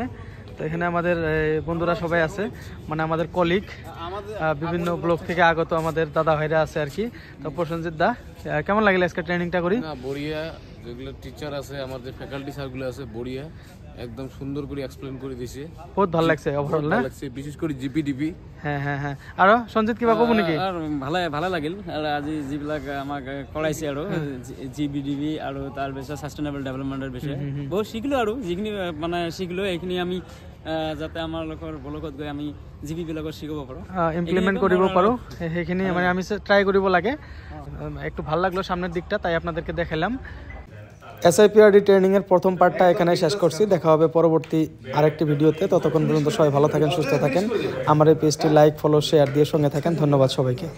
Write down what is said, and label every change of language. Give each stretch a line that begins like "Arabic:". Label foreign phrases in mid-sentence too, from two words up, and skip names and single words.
Bangla: তো এখানে আমাদের বন্ধুরা সবাই আছে, আমাদের কলিগ, বিভিন্ন ব্লক থেকে আগত আমাদের দাদা ভাইরা আছে আর কি। তো প্রসেনজিৎ দা, কেমন লাগলো আজকে ট্রেনিংটা করি? বড়িয়া, যেগুলো টিচার আছে আমাদের ফ্যাকাল্টি স্যারগুলো আছে, বড়িয়া একদম সুন্দর করে এক্সপ্লেন করে দিয়েছে, বহুত ভালো লাগছে ওভারঅল না? বিশেষ করে জিপিডিপি।
Assamese: হ্যাঁ। আৰু সঞ্জিত কিবা ক'ব নেকি? আৰু ভালে লাগিল আজি যিবিলাক আমাক কৰাইছে আৰু জিবিডিবি আৰু তাৰপিছত
English: sustainable developmentৰ
Assamese: বিষয়ে বহুত শিকিলো, আৰু যিখিনি শিকিলো সেইখিনি আমি যাতে আমাৰ লোকৰ ব্লকত গৈ আমি জিবি বিলাকক শিকাব পাৰো, ইমপ্লিমেন্ট কৰিব পাৰো, সেইখিনি আমি ট্ৰাই কৰিব লাগে।
Bangla: একটু ভালো লাগলো সামনের দিকটা, তাই আপনাদেরকে দেখালাম। SIPRD ট্রেনিং এর প্রথম পার্টটা এখানে শেষ করছি। দেখা হবে পরবর্তী আরেকটি ভিডিওতে। ততক্ষণ পর্যন্ত সবাই ভালো থাকেন, সুস্থ থাকেন। আমার এই পেজটি লাইক, ফলো, শেয়ার দিয়ে সঙ্গে থাকেন। ধন্যবাদ সবাইকে।